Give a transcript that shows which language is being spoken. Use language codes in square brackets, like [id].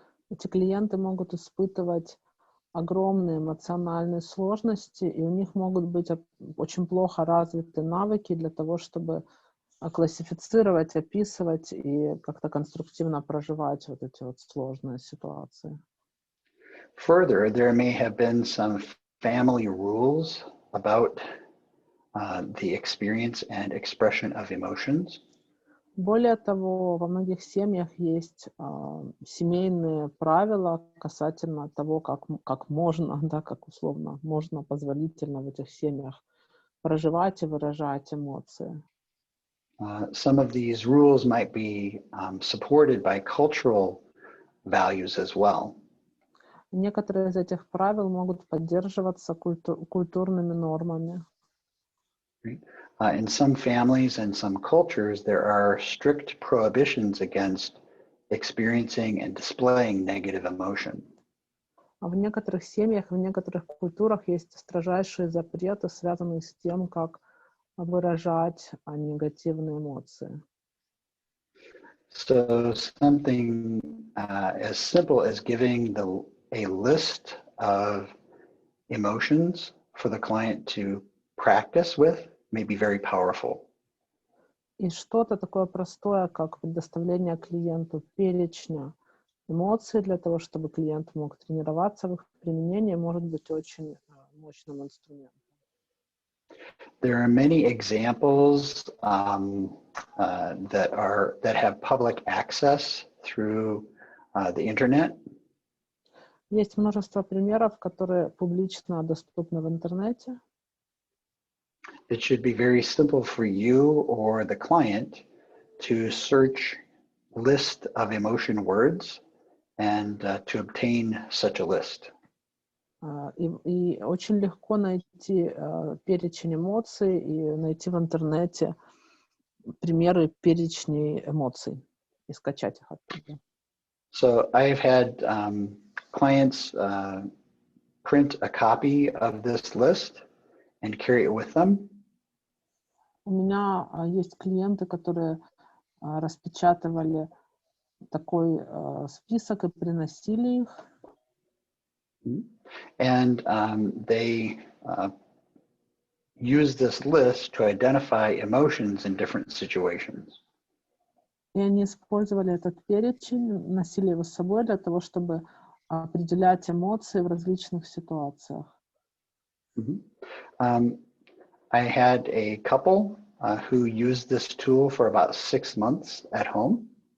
[ru] эти клиенты могут испытывать огромные эмоциональные сложности, и у них могут быть очень плохо развиты навыки для того, чтобы классифицировать, описывать и как-то конструктивно проживать вот эти вот сложные ситуации. [en] Further, there may have been some family rules about the experience and expression of emotions. [ru] Более того, во многих семьях есть семейные правила касательно того, как можно, да, как условно можно позволительно в этих семьях проживать и выражать эмоции. [en] Some of these rules might be supported by cultural values as well. [ru] Некоторые из этих правил могут поддерживаться культурными нормами. [en] In some families and some cultures, there are strict prohibitions against experiencing and displaying negative emotion. [ru] А в некоторых семьях, в некоторых культурах есть строжайшие запреты, связанные с тем, как выражать негативные эмоции. [en] So something as simple as giving a list of emotions for the client to practice with may be very powerful. [ru] И что-то такое простое, как предоставление клиенту перечня эмоций для того, чтобы клиент мог тренироваться в их применении, может быть очень мощным инструментом. [en] There are many examples that have public access through the internet. [ru] Есть множество примеров, которые публично доступны в интернете. [en] It should be very simple for you or the client to search list of emotion words and to obtain such a list. [ru] И очень легко найти перечень эмоций и найти в интернете примеры перечней эмоций и скачать их оттуда. [en] So I've had clients print a copy of this list and carry it with them. [ru] У меня есть клиенты, которые распечатывали такой список и приносили их. [en] And they use this list to identify emotions in different situations. [ru] И они использовали этот перечень, носили его с собой для того, чтобы определять эмоции в различных ситуациях. [en] I had a couple who used this tool for about 6 months at home.